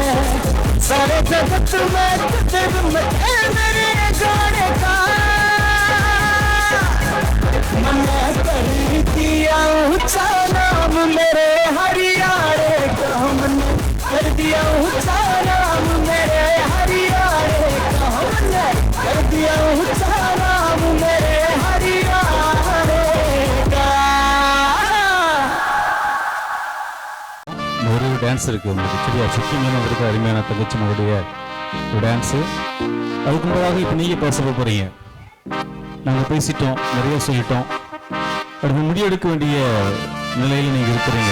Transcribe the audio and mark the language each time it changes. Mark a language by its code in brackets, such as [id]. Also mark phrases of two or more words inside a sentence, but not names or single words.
[bgc] सारे जगत में कदर में मेरे गाने का मैंने कर दिया ऊंचा नाम मेरे हरियाणे का हमने कर दिया ऊंचा नाम मेरे हरियाणे का हमने कर दिया ऊंचा नाम मेरे हरियाणे का। [ta] ஒரு டான்ஸ் இருக்கு உங்களுக்கு சரியா, சிக்கிமான இருக்க அருமையான தங்கச்சி மகளுடைய ஒரு டான்ஸு. அதுக்கு முன்னதாக இப்போ நீங்கள் பேச போகிறீங்க. நாங்கள் பேசிட்டோம், நிறைய சொல்லிட்டோம். அடுத்து முடிவெடுக்க வேண்டிய நிலையில் நீங்கள் இருக்கிறீங்க.